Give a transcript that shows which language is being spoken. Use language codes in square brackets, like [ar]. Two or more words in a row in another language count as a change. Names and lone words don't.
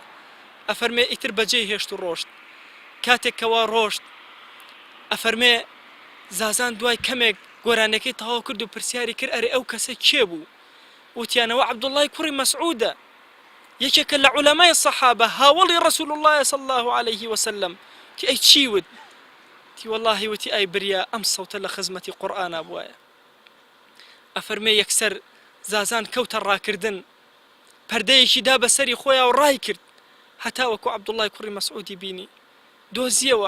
[ckb] ئەفەرمێ ئیتر بەجێی هێشت و ڕۆشت. کاتێک کەوا ڕۆشت ئەفەرمێ زازان دوای کەمێک گۆرانەکەی تەواو کرد و پرسیاری کرد ئەرێ ئەو کەسە کێ بوو؟ وتیانەوە عەبدوڵڵای کوڕی مەسعودە، یەکێکە لە عولەمای سەحابە، هاوڵی ڕەسوول الله [ar] صلی الله عليه وسلم. [ckb] تی ئەی چی وت؟ تی وەڵڵاهی وتی ئای بریا ئەم سەوتە لە خزمەتی قورئانە بووایە. ئەفەرمێ یەکسەر زازان کەوتە ڕاکردن، پەردەیەکی دا بەسەری خۆیان و ڕای کرد، هەتا وەکو عەبدوڵڵای کوڕی مەسعودی بینی دۆزیەوە.